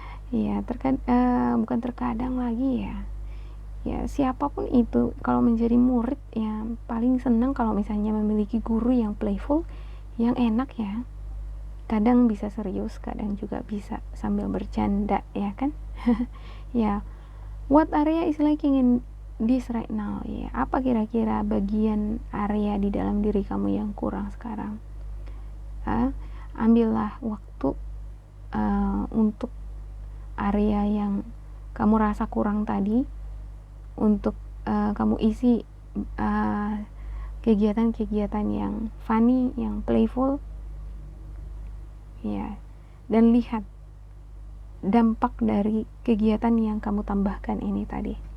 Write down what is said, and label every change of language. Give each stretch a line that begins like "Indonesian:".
Indonesian: Ya, bukan terkadang lagi, ya siapapun itu kalau menjadi murid, ya paling senang kalau misalnya memiliki guru yang playful, yang enak, ya. Kadang bisa serius, kadang juga bisa sambil bercanda, ya kan.
English: Ya, what area is lacking in this right now, ya.
Indonesian: Apa kira-kira bagian area di dalam diri kamu yang kurang sekarang? Ambillah waktu untuk area yang kamu rasa kurang tadi, untuk kamu isi kegiatan-kegiatan yang funny, yang playful, ya, dan lihat dampak dari kegiatan yang kamu tambahkan ini tadi.